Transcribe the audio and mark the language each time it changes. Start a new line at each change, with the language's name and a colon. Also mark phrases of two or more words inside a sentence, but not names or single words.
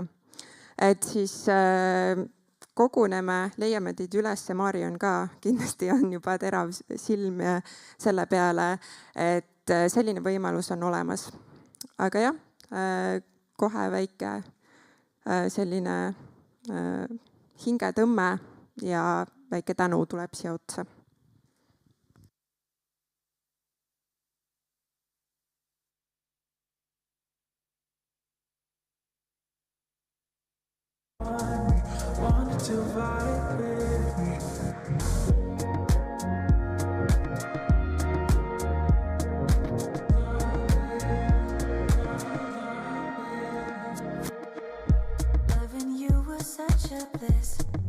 Estonian: Et siis koguneme, leiame teid üles, Marion ka kindlasti on juba terav silm selle peale, et selline võimalus on olemas. Aga jah, kohe väike selline hingetõmme ja väike tänu tuleb siia otsa.
English: To vibe with me. Loving you was such a bliss.